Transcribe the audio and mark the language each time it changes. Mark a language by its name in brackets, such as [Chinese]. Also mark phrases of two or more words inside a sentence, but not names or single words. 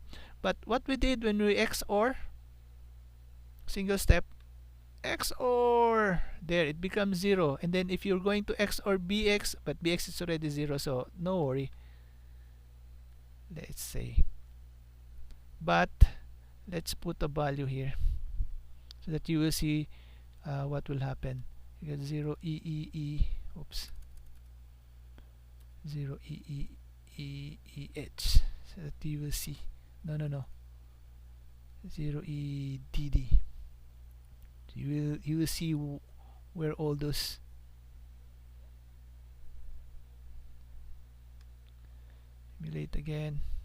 [English] But what we did when we XOR, single step, XOR, there it becomes 0. And then if you're going to XOR BX, but BX is already 0, so no worry. Let's say, but let's put a value here. so that you will see what will happen. You get 0 e e e, oops, 0 e e e e h, so that you will see. No, 0 e d d. You will see where all those. Emulate again.